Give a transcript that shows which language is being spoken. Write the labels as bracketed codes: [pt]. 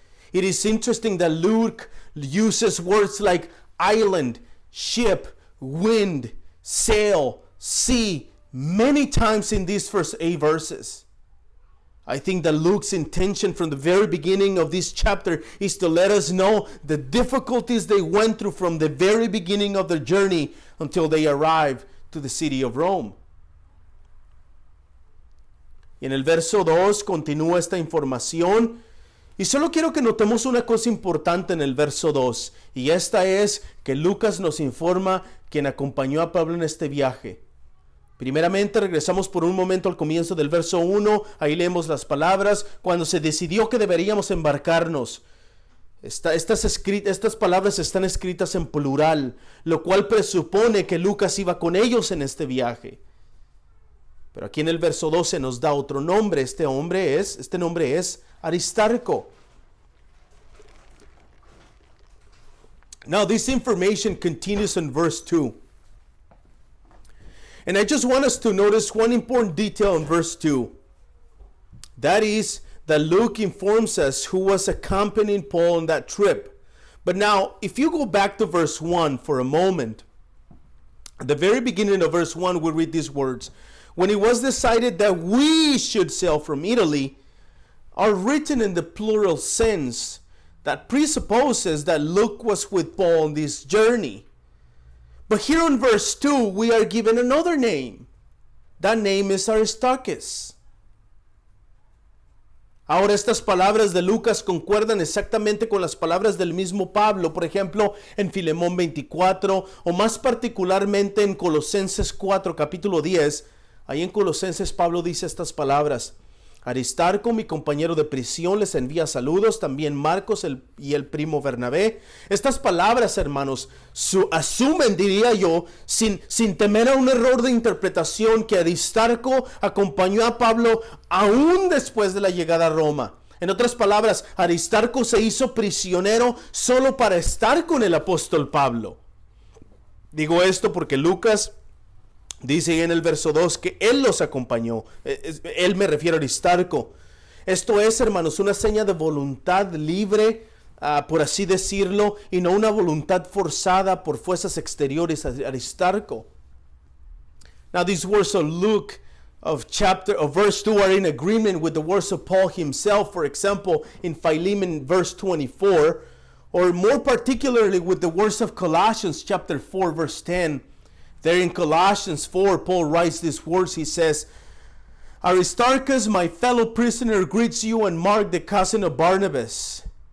[en] It is interesting that Luke uses words like island, ship, wind, sail, sea, many times in these first 8 verses. I think that Luke's intention from the very beginning of this chapter is to let us know the difficulties they went through from the very beginning of their journey until they arrived to the city of Rome. [es] Y en el verso 2 continúa esta información. Y solo quiero que notemos una cosa importante en el verso 2. Y esta es que Lucas nos informa quien acompañó a Pablo en este viaje. Primeramente regresamos por un momento al comienzo del verso 1. Ahí leemos las palabras. Cuando se decidió que deberíamos embarcarnos. Estas palabras están escritas en plural, lo cual presupone que Lucas iba con ellos en este viaje. Pero aquí en el verso 12 nos da otro nombre. Este nombre es Aristarco. [en] Now this information continues in verse 2. And I just want us to notice one important detail in verse 2. That is that Luke informs us who was accompanying Paul on that trip. But now, if you go back to verse 1 for a moment, at the very beginning of verse 1, we read these words. When it was decided that we should sail from Italy, are written in the plural sense that presupposes that Luke was with Paul on this journey. But here in verse 2, we are given another name. That name is Aristarchus. [es] Ahora estas palabras de Lucas concuerdan exactamente con las palabras del mismo Pablo, por ejemplo, en Filemón 24, o más particularmente en Colosenses 4, capítulo 10. Ahí en Colosenses Pablo dice estas palabras. Aristarco, mi compañero de prisión, les envía saludos. También Marcos y el primo Bernabé. Estas palabras, hermanos, asumen, diría yo, sin temer a un error de interpretación, que Aristarco acompañó a Pablo aún después de la llegada a Roma. En otras palabras, Aristarco se hizo prisionero solo para estar con el apóstol Pablo. Digo esto porque Lucas dice en el verso 2 que él los acompañó. Él me refiero a Aristarco. Esto es, hermanos, una seña de voluntad libre, por así decirlo, y no una voluntad forzada por fuerzas exteriores a Aristarco. [en] Now these words of Luke of verse 2 are in agreement with the words of Paul himself, for example, in Philemon verse 24, or more particularly with the words of Colossians chapter 4 verse 10. There in Colossians 4, Paul writes these words. He says, Aristarchus, my fellow prisoner, greets you, and Mark, the cousin of Barnabas.